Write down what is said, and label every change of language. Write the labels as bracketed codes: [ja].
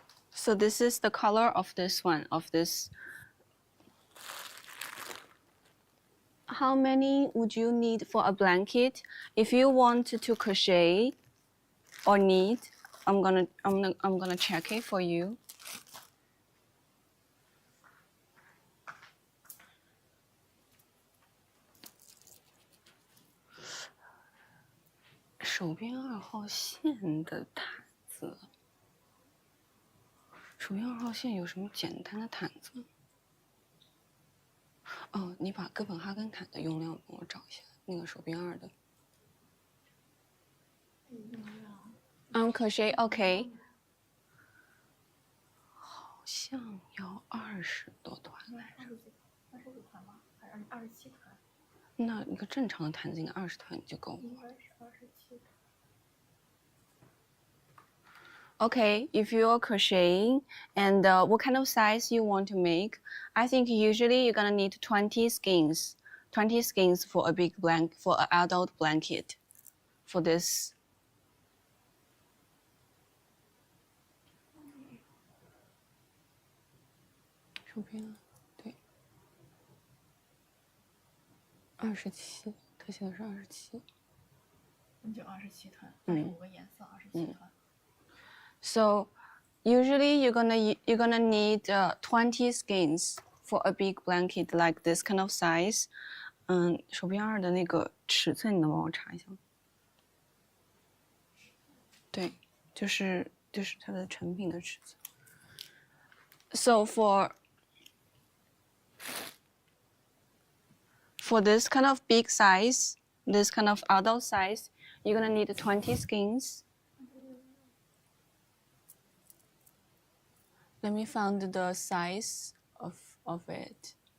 [en] So this is the color of this one, of this. How many would you need for a blanket? If you want to crochet or knit, I'm gonna check it for you. [zh] "手边2号线的毯子，手边2号线有什么简单的毯子？哦，你把哥本哈根毯的用量帮我找一下，那个手边2的。 [en] crochet OK。 [zh] 好像要20多团来着。 29团吗？还是27团？那一个正常的毯子应该20团就够了。应该是27团。 [en] Okay, if you're crocheting and what kind of size you want to make, I think usually you're gonna need 20 skeins. 20 skeins for a big blanket, for an adult blanket, for this. [zh] 手边对，27，他写的是27。那就27团，25个颜色，27团。 [en] So usually you're gonna need 20 skeins for a big blanket like this kind of size. [zh] 手边2的那个尺寸你能帮我查一下吗？对，就是它的成品的尺寸。 [en] So for this kind of big size, this kind of adult size, you're gonna need 20 skeins. Let me find the size of it.